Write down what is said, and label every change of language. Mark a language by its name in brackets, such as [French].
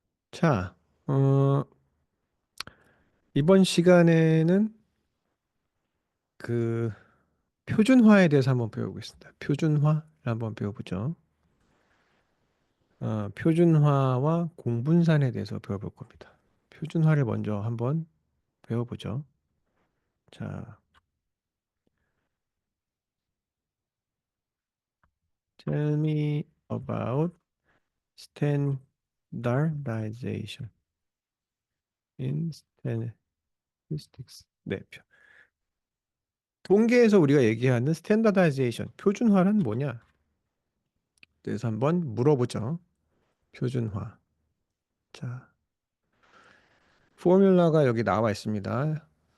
[Korean] 자, 어, 이번 시간에는 그 표준화에 대해서 한번 배워보겠습니다. 표준화를 한번 배워보죠. 표준화와 공분산에 대해서 배워볼 겁니다. 표준화를 먼저 한번 배워보죠. [English] 자, tell me about standardization in statistics. [Korean] 네, 통계에서 우리가 얘기하는 standardization, 표준화는 뭐냐? 그래서 한번 물어보죠. 표준화. 자, 포뮬러가 여기 나와 있습니다.